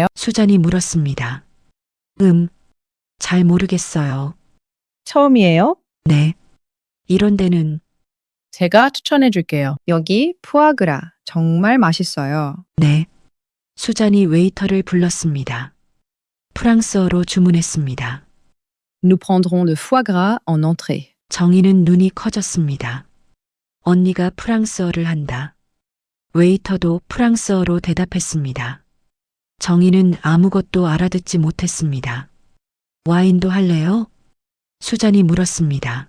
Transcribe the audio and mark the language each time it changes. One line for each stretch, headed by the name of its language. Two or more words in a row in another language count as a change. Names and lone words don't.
Korean: 수잔이 물었습니다. 잘 모르겠어요. 처음이에요? 네. 이런 데는. 제가 추천해 줄게요. 여기 푸아그라 정말 맛있어요. 네. 수잔이 웨이터를 불렀습니다. 프랑스어로 주문했습니다.
French: Nous prendrons le foie gras en entrée.
Korean: 정희는 눈이 커졌습니다. 언니가 프랑스어를 한다. 웨이터도 프랑스어로 대답했습니다. 정희는 아무것도 알아듣지 못했습니다. 와인도 할래요? 수잔이 물었습니다.